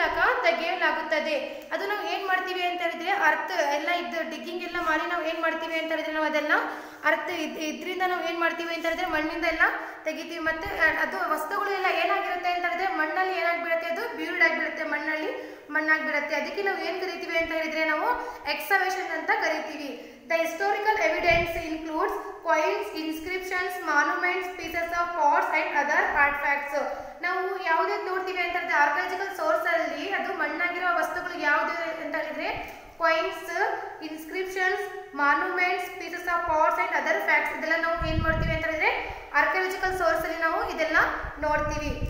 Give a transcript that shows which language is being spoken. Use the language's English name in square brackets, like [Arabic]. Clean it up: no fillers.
[Kannada] ಮೂಲಕ ತೆಗೆಯಲಾಗುತ್ತದೆ. ಅದು ನಾವು ಏನು ಮಾಡ್ತೀವಿ ಅಂತ ಹೇಳಿದ್ರೆ ಅರ್ಥ ಎಲ್ಲ ಇದು ಡಿಗ್ಗಿಂಗ್ ಎಲ್ಲ ಮಾಡಿ ನಾವು ಏನು ಮಾಡ್ತೀವಿ ಅಂತ ಹೇಳಿದ್ರೆ ನಾವು ಅದೆಲ್ಲ ಅರ್ಥ ಇದರಿಂದ ನಾವು ಏನು ಮಾಡ್ತೀವಿ ಅಂತ ಹೇಳಿದ್ರೆ ಮಣ್ಣಿಂದ ಎಲ್ಲ ತೆಗಿತೀವಿ. ಮತ್ತು ಅದು ವಸ್ತುಗಳು ಎಲ್ಲ ಏನಾಗಿರುತ್ತೆ ಅಂತ ಹೇಳಿದ್ರೆ ಮಣ್ಣಲ್ಲಿ ಏನಾಗ್ಬಿಡುತ್ತೆ, ಅದು ಬ್ಯೂರ್ಡ್ ಆಗಿಬಿಡುತ್ತೆ, ಮಣ್ಣಾಗ್ಬಿಡುತ್ತೆ. ಅದಕ್ಕೆ ನಾವು ಏನು ಕರಿತೀವಿ ಅಂತ ಹೇಳಿದ್ರೆ ನಾವು ಎಕ್ಸ್ಕವೇಷನ್ ಅಂತ ಕರಿತೀವಿ. [English] The historical evidence includes coins, inscriptions, monuments, pieces of pots and other artifacts. [Kannada] ನಾವು ಯಾವುದೇ ನೋಡ್ತೀವಿ ಅಂತ ಹೇಳಿದ್ರೆ ಆರ್ಕಿಯಾಲಜಿಕಲ್ ಸೋರ್ಸ್ ಅಲ್ಲಿ ಅದು ಮಣ್ಣಾಗಿರೋ ವಸ್ತುಗಳು ಯಾವುದು ಅಂತ ಹೇಳಿದ್ರೆ coins, inscriptions, monuments, [English] pieces of pots and other facts [Kannada] ಇದೆಲ್ಲ ನಾವು ಏನು ಮಾಡ್ತೀವಿ ಅಂತ ಹೇಳಿದ್ರೆ ಆರ್ಕಿಯಾಲಜಿಕಲ್ ಸೋರ್ಸ್ ಅಲ್ಲಿ ನಾವು ಇದೆಲ್ಲ ನೋಡ್ತೀವಿ.